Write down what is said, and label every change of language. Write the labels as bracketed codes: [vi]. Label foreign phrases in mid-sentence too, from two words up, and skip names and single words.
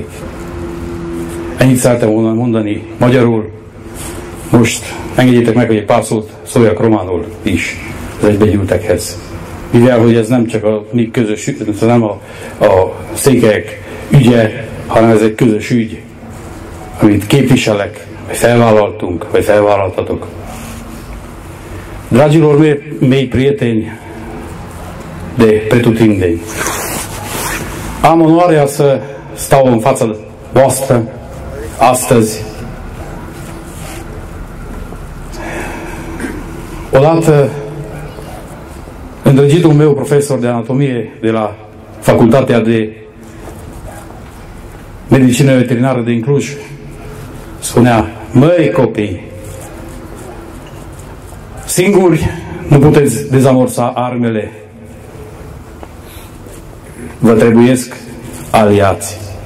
[hu] Ennyit szeretem volna mondani magyarul, most engedjétek meg, hogy egy pár szót szóljak románul is az egybegyűltekhez. Mivel, hogy ez nem csak a mi közös, nem a székelyek ügye, hanem ez egy közös ügy, amit képviselek, vagy felvállaltunk, vagy felvállaltatok. [ro] Dragilor mei prieteni de pretutindeni, am onoarea să stau în fața voastră astăzi. Odată, îndrăgitul meu profesor de anatomie de la Facultatea de Medicină Veterinară din Cluj spunea, măi copii, singuri nu puteți dezamorsa armele, vă trebuiesc aliați.